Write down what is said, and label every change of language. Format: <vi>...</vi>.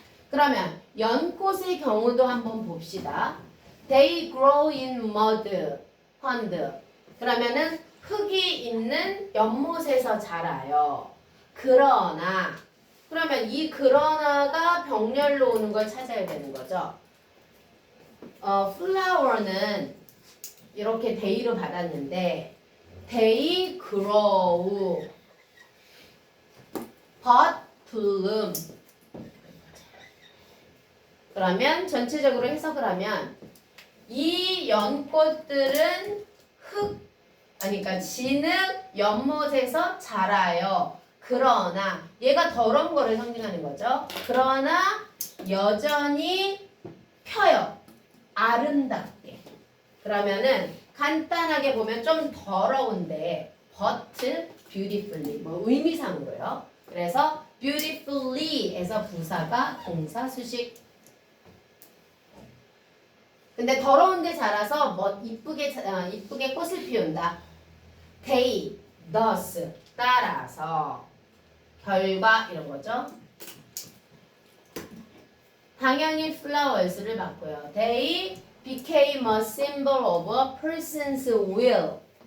<ko>그러면 연꽃의 경우도 한번 봅시다.</ko> <en>They grow in mud, pond.</en> <ko>그러면은 흙이 있는 연못에서 자라요. 그러나 그러면 이 그러나가 병렬로 오는 걸 찾아야 되는 거죠.</ko> <en>flower는</en> <ko>이렇게</ko> <en>they로 받았는데 they grow but bloom.</en> <ko>그러면 전체적으로 해석을 하면 이 연꽃들은 그러니까 진흙 연못에서 자라요. 그러나 얘가 더러운 거를 상징하는 거죠. 그러나 여전히 펴요. 아름답게. 그러면은 간단하게 보면 좀 더러운데</ko> <en>but beautifully</en> <ko>뭐 의미상으로요. 그래서 beautifully에서 부사가 동사 수식. 근데 더러운데 자라서 뭐 이쁘게 꽃을 피운다. they, thus 따라서 결과 이런 거죠. 당연히 flowers를 바꿔요.</ko> <en>They became a symbol of a person's will.</en>